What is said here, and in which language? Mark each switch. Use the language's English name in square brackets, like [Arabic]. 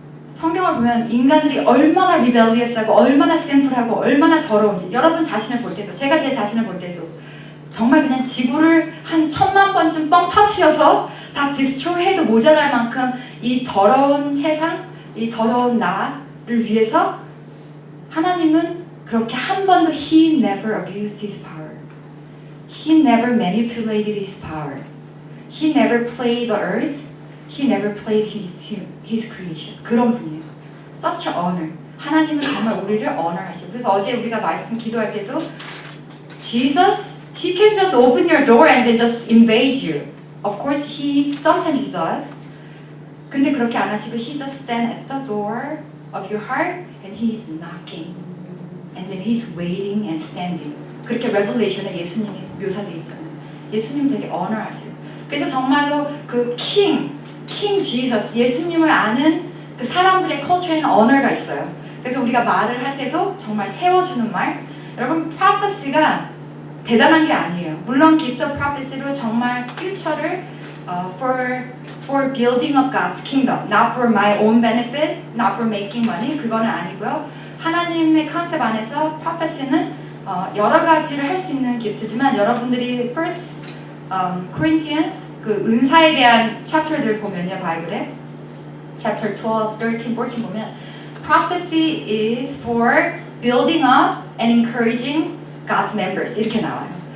[Korean] 성경을 보면 인간들이 얼마나 리벨리어스하고 얼마나 심플하고 얼마나 더러운지, 여러분 자신을 볼 때도, 제가 제 자신을 볼 때도 정말 그냥 지구를 한 1000만 번쯤 뻥 터트려서 다 디스트로이 해도 모자랄 만큼 이 더러운 세상, 이 더러운 나를 위해서 하나님은 그렇게 한 번도 [English] He never abused His power. He never manipulated His power. He never played the earth. He never played His creation. [Korean] 그런 분이에요. [English] Such an honor. [Korean] 하나님은 정말 우리를 honor하시고. 그래서 어제 우리가 말씀 기도할 때도 [English] Jesus, He can just open your door and then just invade you. Of course, sometimes He does. [Korean] 근데 그렇게 안 하시고 [English] He just stand at the door of your heart and He's knocking. And then He's waiting and standing. [Korean] 그렇게 레벨레이션에 예수님이 묘사되어 있잖아요. 예수님 되게 honor하세요. 그래서 정말로 그 King Jesus, 예수님을 아는 그 사람들의 컬처에는 honor가 있어요. 그래서 우리가 말을 할 때도 정말 세워주는 말. 여러분, prophecy가 대단한 게 아니에요. [English] 물론 gift of prophecy로 정말 future를 for building up God's kingdom, not for my own benefit, not for making money. [Korean] 그거는 아니고요. 하나님의 컨셉 안에서 prophecy는 여러 가지를 할 수 있는 기프트지만 여러분들이 First Corinthians 그 은사에 대한 챕터들 보면요, 바이블에 chapter 12, 13, 14 보면 [English] prophecy is for building up and encouraging God's members [Korean] 이렇게 나와요.